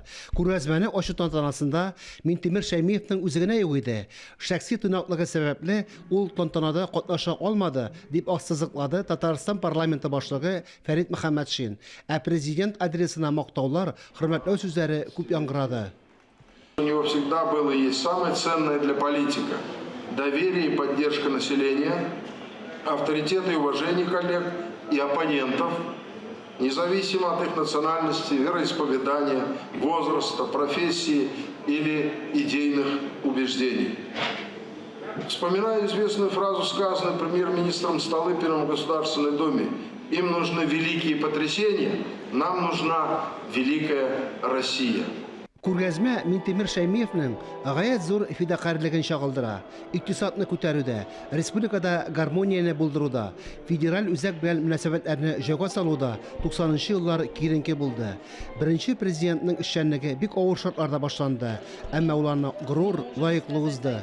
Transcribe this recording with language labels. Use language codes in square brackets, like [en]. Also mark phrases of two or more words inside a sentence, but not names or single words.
[tt] Күргәзмәне ачу тантанасында Минтимер Шәймиевның үзе генә юк иде. Шәхси тыйнаклыгы сәбәпле ул тантанада катнаша алмады, дип ассызыклады Татарстан парламенты башлыгы Фәрит Мөхәммәтшин. Ә президент адресына мактаулар, хөрмәтләү сүзләре күп яңгырады. [ru] У него всегда было и есть самое ценное для политика – доверие и поддержка населения, авторитет и уважение коллег и оппонентов, независимо от их национальности, вероисповедания, возраста, профессии или идейных убеждений. Вспоминаю известную фразу, сказанную премьер-министром Столыпиным в Государственной Думе: «Им нужны великие потрясения, нам нужна великая Россия». [tt] Күргәзмә Минтимер Шәймиевның гаять зур фидакарьлеген чагылдыра. Икътисадны күтәрүдә, республикада гармонияны булдыруда, федераль үзәк белән мөнәсәбәтләрне җайга салуда 90-нчы еллар киеренке булды. Беренче президентның эшчәнлеге бик авыр шартларда башланды, әмма уларны горур, лаеклы узды.